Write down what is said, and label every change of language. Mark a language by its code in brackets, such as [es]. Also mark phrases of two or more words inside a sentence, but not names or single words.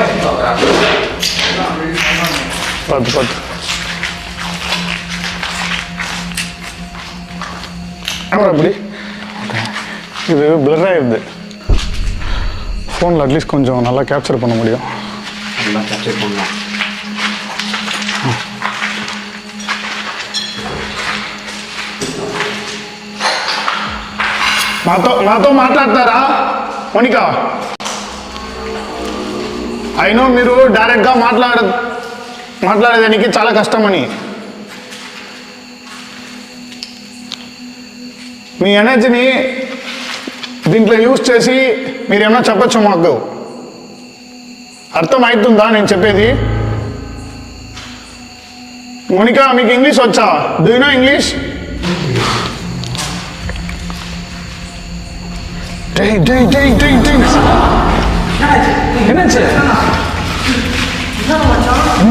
[ta] பார்த்து பார்த்து எப்படி இது பிளர் ஆயிடுது. ஃபோனில் அட்லீஸ்ட் கொஞ்சம் நல்லா கேப்சர் பண்ண முடியும். நல்லா கேப்சர் பண்ணலாம். [te] నాతో మాట్లాడతారా మోనికా? అయినో మీరు డైరెక్ట్గా మాట్లాడేదానికి చాలా కష్టమని. మీ ఎనర్జీని దీంట్లో యూజ్ చేసి మీరేమన్నా చెప్పచ్చు మాకు. అర్థం అవుతుందా నేను చెప్పేది? మోనికా మీకు ఇంగ్లీష్ వచ్చా? [en] do you know English? [ta] என்னாச்சு? என்ன